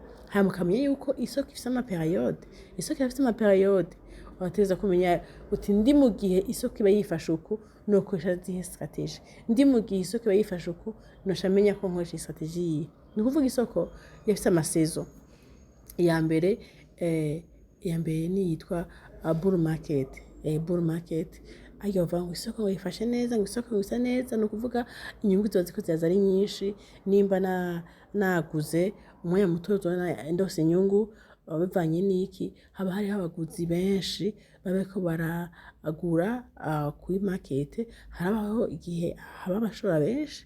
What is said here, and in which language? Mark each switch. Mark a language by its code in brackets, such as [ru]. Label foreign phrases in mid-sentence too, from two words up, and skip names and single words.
[rn] hama ukamenya yuko isoko ifise amaperiode, isoko ifise amaperiode wategerezwa kumenya uti ndi mu gihe isoko iba yifashe uku nokoresha zihe strategie, ndi mu gihe isoko iba yifashe uku nosha menya ko nkoresha strategie yihe. Ni ukuvuga isoko yafise amasezo. iya mbere ni yitwa [en] bull market. Bull market ayo bavuga ngo isoko ngo yifashe neza, ngo isoko ngo isa neza, ni ukuvuga inyungu ziba ziko ziraza ari nyinshi. [rn] Nimba naguze umwanya muto uzona ndose inyungu bivanye n'iki, haba hariho abaguzi benshi bariko baragura kuri market, harabaho igihe haba abashora benshi.